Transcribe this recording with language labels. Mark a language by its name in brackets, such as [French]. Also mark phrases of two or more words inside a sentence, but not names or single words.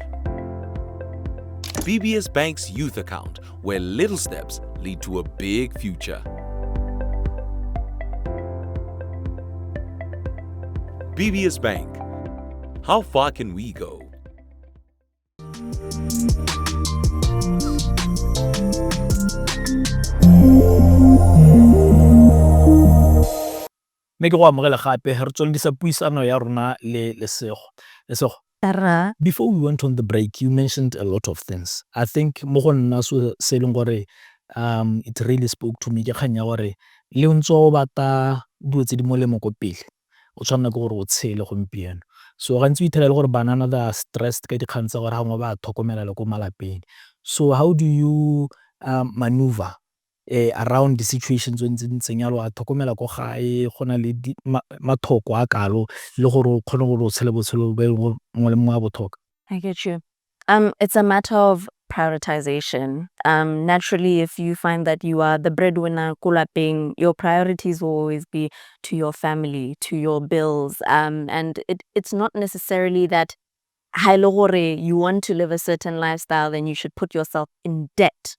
[English] BBS Bank's Youth Account, where little steps lead to a big future. BBS Bank. How far can we go? [Tswana] Me ke go amogela gape re tswelledisa puisano ya rona le Lesego. Lesego, [English] before we went on the break, you mentioned a lot of things. I think [Tswana] mo go nna se leng gore [English] it really spoke to me [Tswana] ke kgang ya gore le ntse o bata dilo tse di molemo ko pele. O tshwanela ke gore o tshele gompieno. So gantsi o ithela le gore banana [English] they are stressed [Tswana] ka dikgang tsa gore gangwe ba tlhokomela le ko malapeng. [English] So how do you maneuver around the situations when [Tswana] ntseng yalo a tlhokomela ko gae go na le mathoko a kalo le gore o kgone gore o tshele botshelo be mo le mo a botlhokwa? [English] I get you. It's a matter of prioritization. Naturally, if you find that you are the breadwinner, kulaping, your priorities will always be to your family, to your bills. And it's not necessarily that you want to live a certain lifestyle, then you should put yourself in debt.